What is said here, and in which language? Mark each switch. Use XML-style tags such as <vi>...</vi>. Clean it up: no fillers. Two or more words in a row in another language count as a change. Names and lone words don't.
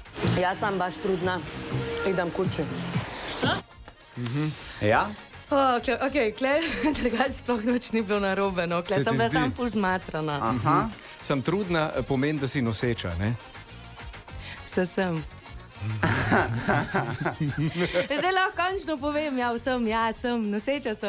<hr>Ja sam baš trudna. Idem kući. Šta?</hr> <sl>Ja? Ok, klej, drugače sploh noč ni bilo narobe, no. Klej sem bila sam ful zmatrana. Aha. Sem trudna, pomeni, da si noseča, ne? Se sem. Zdaj lahko končno povem, ja, sem, noseča sem.</sl>